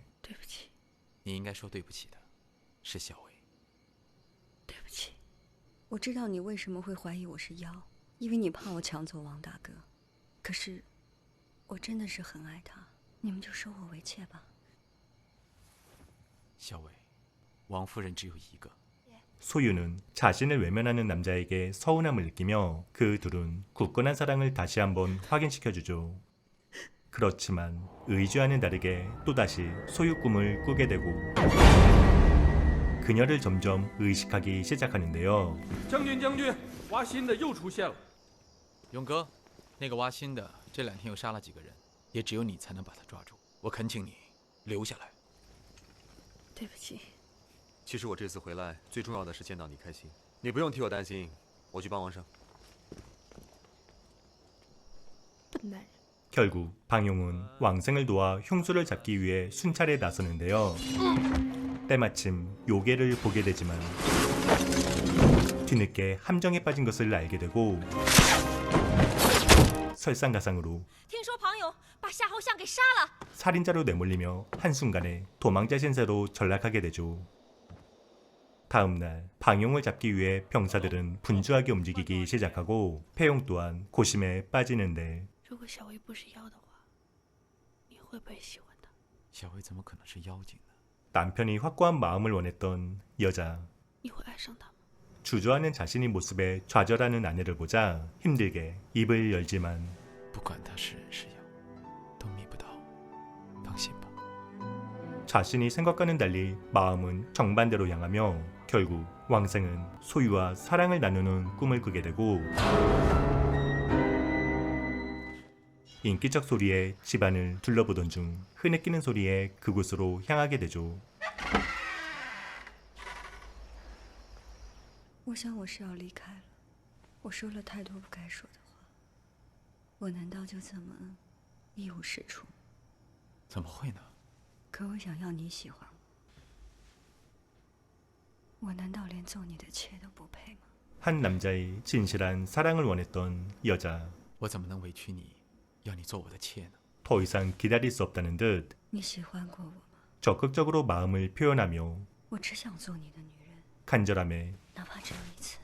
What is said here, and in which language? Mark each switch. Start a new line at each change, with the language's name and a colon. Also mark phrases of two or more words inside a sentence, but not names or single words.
Chinese: 对不起，你应该说对不起的，是小薇。对不起，我知道你为什么会怀疑我是妖，因为你怕我抢走王大哥。可是，我真的是很爱他，你们就收我为妾吧。小薇，王夫人只有一个。
Korean: 소유는 자신을 외면하는 남자에게 서운함을 느끼며 그 둘은 굳건한 사랑을 다시 한번 확인시켜주죠. 그렇지만 의지와는 다르게 또다시 소유 꿈을 꾸게 되고 그녀를 점점 의식하기 시작하는데요.
Chinese: 将军，挖心的又出现了。勇哥，那个挖心的这2天又杀了几个人，也只有你才能把他抓住。我恳请你留下来。对不起。其实我这次回来最重要的是见到你开心，你不用替我担心，我去帮王生。笨男人。
Korean: 결국 방용은 왕생을 도와 흉수를 잡기 위해 순찰에 나서는데요. 때마침 요괴를 보게 되지만 뒤늦게 함정에 빠진 것을 알게 되고 설상가상으로
Chinese: 听说庞勇把夏侯相给杀了。
Korean: 살인자로 내몰리며 한순간에 도망자 신세로 전락하게 되죠. 다음날 방용을 잡기 위해 병사들은 분주하게 움직이기 시작하고 폐용 또한 고심에 빠지는데
Chinese: 如果小薇不是妖的话，你会不会喜欢她？小薇怎么可能是妖精呢？
Korean: 남편이 확고한 마음을 원했던 여자.
Chinese: 你会爱上她吗？
Korean: 주저하는 자신의 모습에 좌절하는 아내를 보자 힘들게 입을 열지만
Chinese: 不管他是人是妖，都觅不到。放心吧。
Korean: 자신이 생각과는 달리 마음은 정반대로 향하며 결국 왕생은 소유와 사랑을 나누는 꿈을 꾸게 되고 인기척 소리에 집안을 둘러보던 중 흐느끼는 소리에 그곳으로 향하게 되죠.
Chinese: 我想我是要离开了，我说了太多不该说的话，我难道就这么一无是处？怎么会呢？可我想要你喜欢我，我难道连做你的妾都不配吗？
Korean: 한 남자의 진실한 사랑을 원했던 여자.
Chinese: 我怎么能委屈你，要你做我的妾呢？
Korean: 더 이상 기다릴 수 없다는 듯
Chinese: 你喜欢过我吗？
Korean: 적극적으로 마음을 표현하며
Chinese: 我只想做你的女人，
Korean: 간절함에
Chinese: 哪怕只有一次。